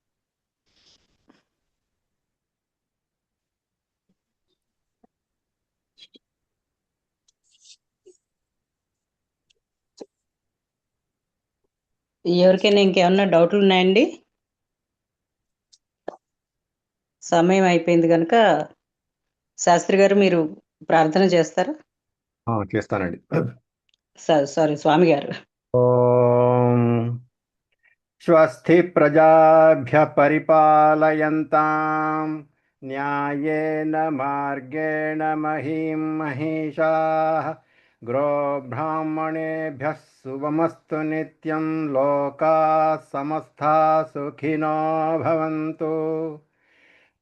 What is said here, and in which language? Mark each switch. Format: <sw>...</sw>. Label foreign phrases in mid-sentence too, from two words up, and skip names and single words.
<te>ఎవరికైనా ఇంకేమన్నా డౌట్లు ఉన్నాయండి? సమయం అయిపోయింది కనుక శాస్త్రి గారు మీరు ప్రార్థన చేస్తారా? చేస్తానండి. సారీ, స్వామి గారు.</te> <sa>ఓం స్వస్తి ప్రజాభ్య పరిపాలయంతాం న్యాయేన మార్గేణ మహీం మహిషాః గోబ్రాహ్మణేభ్యः శుభమస్తు నిత్యం. లోకాः సమస్తాः సుఖినో భవంతు.</sa>